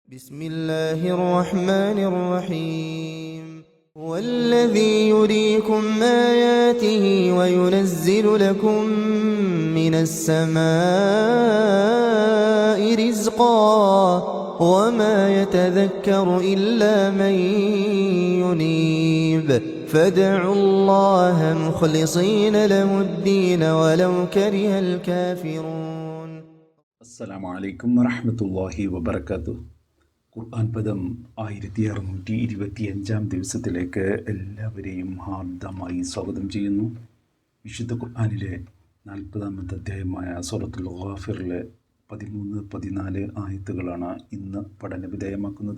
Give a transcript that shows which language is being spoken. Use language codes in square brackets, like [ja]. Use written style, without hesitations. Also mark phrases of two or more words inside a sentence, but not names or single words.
[ar] بسم الله الرحمن الرحيم هو الذي يريكم آياته وينزل لكم من السماء رزقا وما يتذكر إلا من ينيب فادعوا الله مخلصين له الدين ولو كره الكافرون. السلام عليكم ورحمة الله وبركاته. [ml] ഖുർആൻ പദം 1625 ദിവസത്തിലേക്ക് എല്ലാവരെയും ഹാർദമായി സ്വാഗതം ചെയ്യുന്നു. വിശുദ്ധ ഖുർആനിലെ 40-ാമത്തെ അധ്യായമായ സൂറത്തുൽ ഗാഫിറിലെ 13-14 ആയത്തുകളാണ് ഇന്ന് പഠനവിധേയമാക്കുന്നത്.